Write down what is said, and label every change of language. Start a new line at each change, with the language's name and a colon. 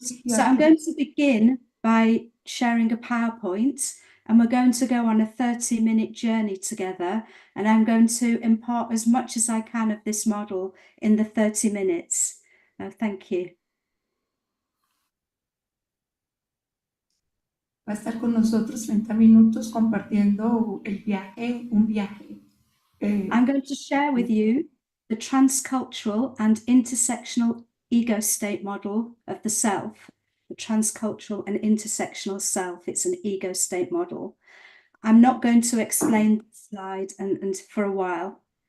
English: So I'm going to begin by sharing a PowerPoint, and we're going to go on a 30-minute journey together, and I'm going to impart as much as I can of this model in the 30 minutes. Thank you.
Spanish: Va a estar con nosotros 30 minutos compartiendo un viaje.
English: I'm going to share with you the transcultural and intersectional ego state model of the self, the transcultural and intersectional self. It's an ego state model. I'm not going to explain the slide and for a while.